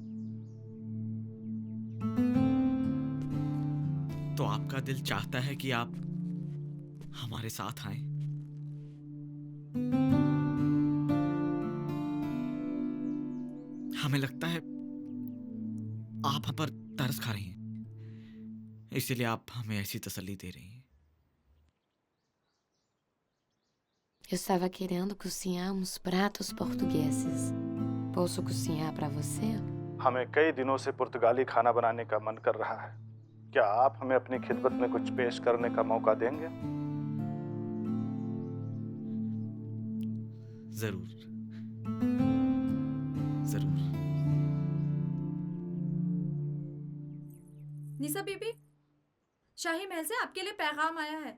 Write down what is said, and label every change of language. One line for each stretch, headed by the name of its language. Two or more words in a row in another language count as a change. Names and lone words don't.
Hindi: तो आपका दिल चाहता है कि आप हमारे साथ आएं? हमें लगता है आप हम पर तरस खा रही हैं, इसीलिए आप हमें ऐसी तसल्ली दे रही हैं।
Portuguese: Eu estava querendo cozinhar uns pratos portugueses. Posso cozinhar para você?
Hindi: हमें कई दिनों से पुर्तगाली खाना बनाने का मन कर रहा है। क्या आप हमें अपनी खिदमत में कुछ पेश करने का मौका देंगे? जरूर जरूर। निसा बीबी, शाही महल से आपके लिए पैगाम आया है।